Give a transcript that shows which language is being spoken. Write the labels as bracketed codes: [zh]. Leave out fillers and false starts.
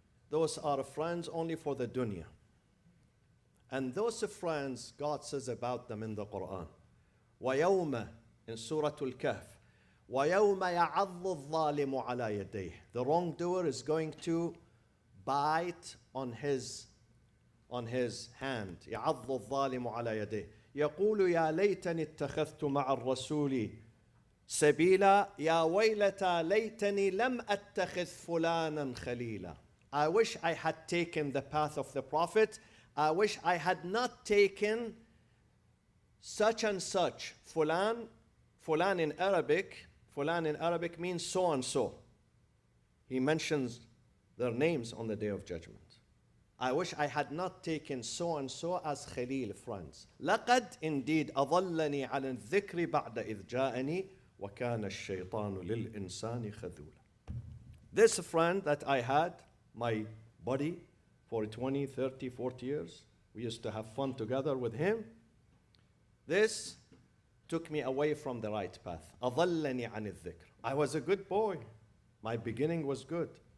[en] Those are friends only for the dunya. And those friends, God says about them in the Quran, [ar] وَيَوْمَ [en] in Surah Al-Kahf, [ar] وَيَوْمَ يَعَضُّ الظَّالِمُ عَلَى يَدَيْهِ. [en] The wrongdoer is going to bite on his hand. [ar] يَعَضُّ الظَّالِمُ عَلَى يَدَيْهِ يَقُولُ يَا لَيْتَنِي اتَّخَذْتُ مَعَ الرَّسُولِ سَبِيلًا يَا وَيْلَتَى لَيْتَنِي لَمْ أَتَّخِذْ فُلَانًا خَلِيلًا. [en] I wish I had taken the path of the Prophet. I wish I had not taken such and such. Fulan, fulan in Arabic means so and so. He mentions their names on the Day of Judgment. I wish I had not taken so and so as Khalil, friends. [ar] لقد [en] indeed [ar] أضلني عن الذكر بعد إذ جاءني وكان الشيطان للإنسان خذولا. [en] This friend that I had, my buddy, for 20, 30, 40 years, we used to have fun together with him. This took me away from the right path. [ar] أضلني عن الذكر. [en] I was a good boy. My beginning was good.